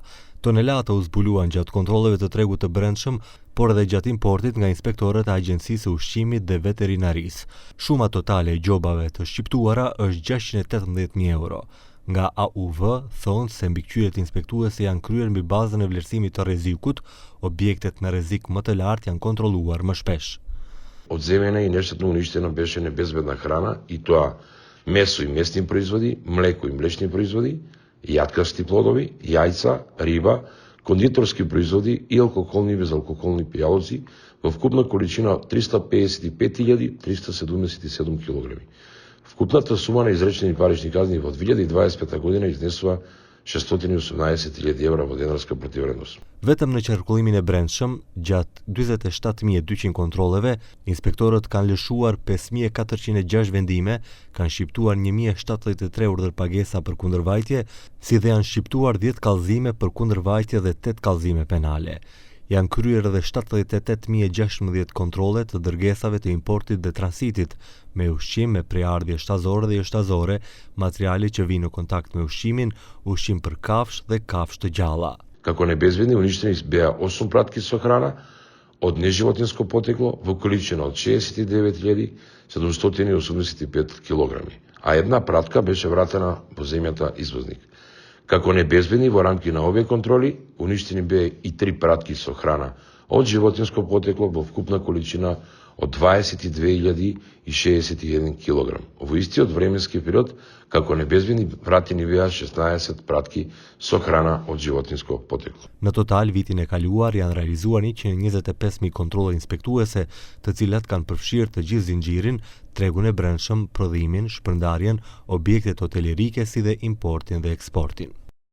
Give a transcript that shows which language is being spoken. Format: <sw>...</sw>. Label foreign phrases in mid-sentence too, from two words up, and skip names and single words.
<sq>Tonelata u zbuluan gjatë kontrolleve të tregut të brendshëm, por edhe gjatë importit nga inspektorët e Agjencisë së Ushqimit dhe Veterinarisë. Shuma totale e gjobave të shqiptuara është 618.000 euro. Nga AUV thonë se mbikëqyrjet inspektuese janë kryer mbi bazën e vlerësimit të rrezikut, objektet me rrezik më të lartë janë kontrolluar më shpesh.</sq> <mk>Odземена и нещото уништено беше небезбедна храна и тоа месо и месни производи, млеко и млечни производи, јаткасти плодови, јајца, риба, кондиторски производи и алкохолни и безалкохолни пијалоци во вкупна количина 355.377 килограми. Вкупната сума на изречени парични казни во 2025 година изнесува 618.000 евра во денарска противвредност.</mk> <sq>Vetëm në qarkullimin e brendshëm, gjatë 47.200 kontrolleve, inspektorët kanë lëshuar 5.406 vendime, kanë shqiptuar 1.073 urdhër pagesa për kundërvajtje, si dhe janë shqiptuar 10 kallëzime për kundërvajtje dhe 8 kallëzime penale. Janë kryer edhe 78.016 kontrolle të dërgesave të importit dhe transitit, me ushqim me preardhje shtazore dhe joshtazore, materiale që vinë në kontakt me ushqimin, ushqim për kafsh dhe kafsh të gjalla.</sq> <mk>Како небезбедни уништени беа 8 пратки со храна од неживотинско потекло во количина од 69.785 килограми, а една пратка беше вратена во земјата извозник. Како небезбедни во рамки на овие контроли, уништени беа и 3 пратки со храна од животинско потекло во вкупна количина од 22.061 килограм. Во истиот временски период, како небезбедни вратени беа 16 пратки со храна од животинско потекло.</mk> <sq>Në total, vitin e kaluar janë realizuar 125.000 kontrolle inspektuese, të cilat kanë përfshirë të gjithë zinxhirin, tregun e brendshëm, prodhimin, shpërndarjen, objektet hotelerike si dhe importin dhe eksportin.</sq>